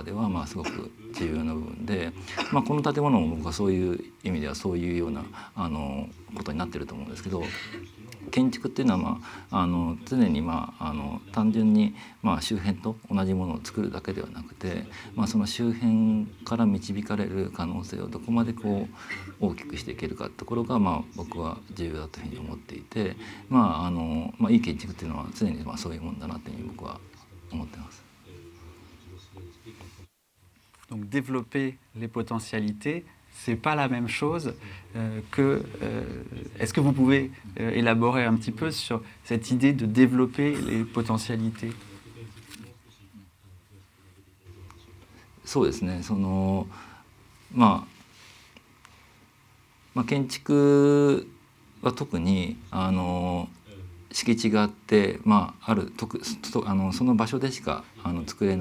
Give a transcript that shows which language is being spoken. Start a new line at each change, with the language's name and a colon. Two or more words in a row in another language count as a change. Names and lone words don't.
Japanese: ではすごく重要な部分で、この建物も僕はそういう意味ではそういうようなことになってると思うんですけど、建築っていうのは、常に、単純に、周辺と同じものを作るだけではなくて、その周辺から導かれる可能性をどこまでこう大きくしていけるかってところが、僕は重要だというふうに思っていて、いい建築っていうのは常にそういうものだなというふうに僕は思ってます。
French: Donc développer les potentialités, c'est pas la même chose que... est-ce que vous pouvez élaborer un petit peu sur cette idée de développer les potentialités?
Japanese: そうですね。建築は特に敷地があって、その場所でしか作れ